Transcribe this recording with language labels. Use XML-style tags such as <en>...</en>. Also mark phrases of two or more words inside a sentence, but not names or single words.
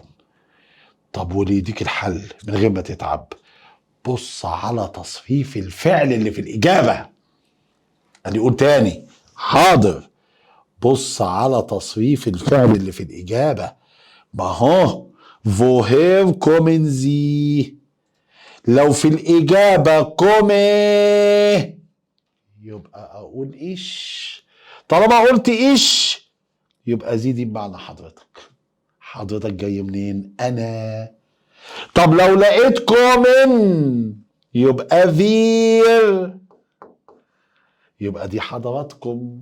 <ar>طب وليه يديك الحل من غير ما تتعب؟ بص على تصريف الفعل اللي في الإجابة. قال يقول تاني. حاضر. بص على تصريف الفعل اللي في الإجابة. ما هو</ar> <de>woher kommen Sie.</de> <ar>لو في الإجابة كومي يبقى أقول إيش. طالما قلت إيش يبقى زي دي بمعنى حضرتك. حضرتك جاي منين؟ أنا. طب لو لقيت كومن يبقى فير، يبقى دي حضراتكم.</ar>